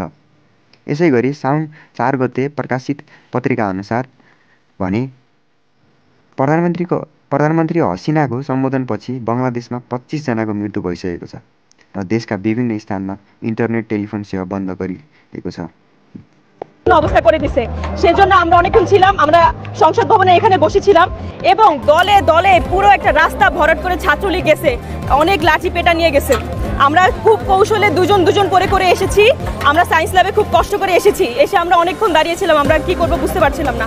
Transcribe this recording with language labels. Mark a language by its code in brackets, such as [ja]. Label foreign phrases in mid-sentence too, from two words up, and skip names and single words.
[ne] यसैगरी साउन 4 गते प्रकाशित पत्रिका अनुसार भने प्रधानमन्त्री हसिनाको सम्बोधनपछि बङ्गलादेशमा 25 जनाको मृत्यु भइसकेको छ र देशका विभिन्न स्थानमा इन्टरनेट टेलिफोन सेवा बन्द गरिएको छ। [bn] অবস্থা করে দিছে। সেজন্য আমরা অনেকক্ষণ ছিলাম, আমরা সংসদ ভবনে এখানে বসেছিলাম এবং দলে দলে পুরো একটা রাস্তা ভরাট করে ছাত্রলীগ গেছে, অনেক লাঠি পেটা নিয়ে গেছে। আমরা খুব কৌশলে দুজন করে এসেছি। আমরা সায়েন্স ল্যাবে খুব কষ্ট করে এসেছি। এসে আমরা অনেকক্ষণ দাঁড়িয়েছিলাম, আমরা কি করব বুঝতে পারছিলাম না।